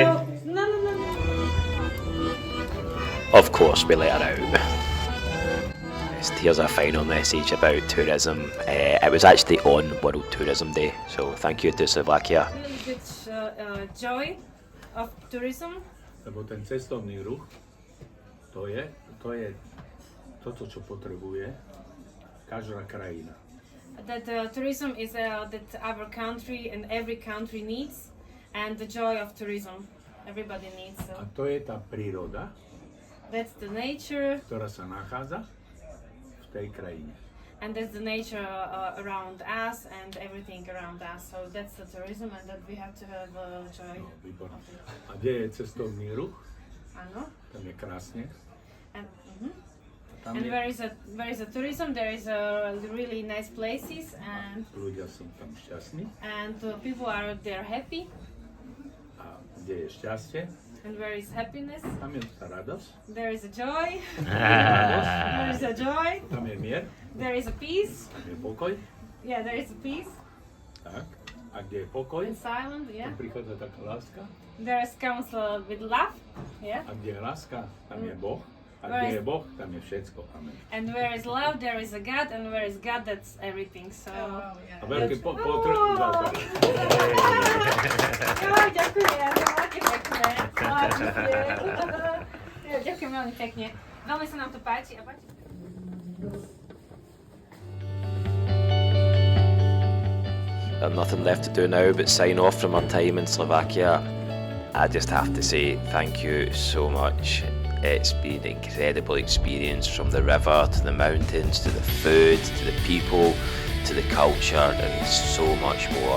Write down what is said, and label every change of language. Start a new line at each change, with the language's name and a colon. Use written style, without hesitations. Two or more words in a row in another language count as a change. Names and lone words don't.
English: No. Of course we let her out. Here's a final message about tourism. It was actually on World Tourism Day, so thank you to Slovakia. A little bit joy of tourism.
Slovak: Lebo ten cestovný ruch, to je toto, čo potrebuje každá krajina.
English: That tourism is that our country and every country needs, and the joy of tourism everybody needs.
Slovak: A to je tá príroda,
English: That's the nature.
Slovak: ktorá sa nachádza v tej krajine.
English: And that's the nature around us and everything around us. So that's the tourism, and that we have to have joy.
Slovak: No, výborné. A kde je cestovný ruch? Áno. Tam je krásne.
English: And where is a tourism, there is really nice places, and
Slovak: ľudia sú tam šťastní.
English: people are there happy.
Slovak: je šťastie,
English: And where is happiness?
Slovak: tam je radosť.
English: There is a joy.
Slovak: Radosť.
English: There is a joy.
Slovak: Tam je mier,
English: There is a peace.
Slovak: tam je pokoj.
English: Yeah, there is a peace.
Slovak: Tak. A kde je pokoj,
English: And silent, yeah.
Slovak: tam prichádza taká láska.
English: There is comes with love. Yeah.
Slovak: A kde je láska, tam je Boh. A
English: Where
Slovak: kde
English: is-
Slovak: je Boh, tam je všetko. Amen.
English: And where is love, there is a God, and where is God, that's everything. So.
Slovak: A veľký potreb. Jo, ďakujem, veľmi pekne. Ďakujem veľmi pekne. Veľmi sa nám to páči. A páči.
English: Nothing left to do now but sign off from our time in Slovakia. I just have to say thank you so much. It's been an incredible experience, from the river to the mountains to the food to the people to the culture and so much more.